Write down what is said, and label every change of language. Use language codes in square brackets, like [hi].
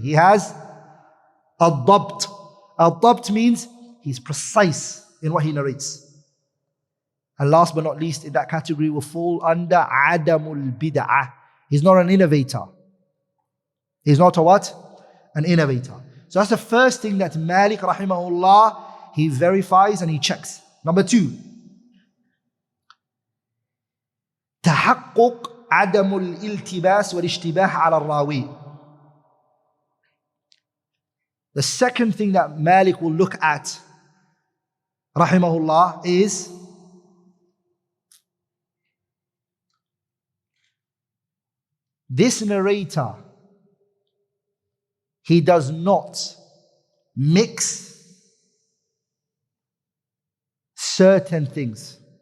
[en] He has ad-dabt. Ad-dabt means he's precise in what he narrates. And last but not least, in that category will fall under adamul bid'ah. He's not an innovator. He's not a what? An innovator. So that's the first thing that Malik rahimahullah, he verifies and he checks. Number 2, [ar] تحقق عدم الالتباس والاشتباه على الراوي. [en] The second thing that Malik will look at, rahimahullah, is this narrator, he does not mix certain things.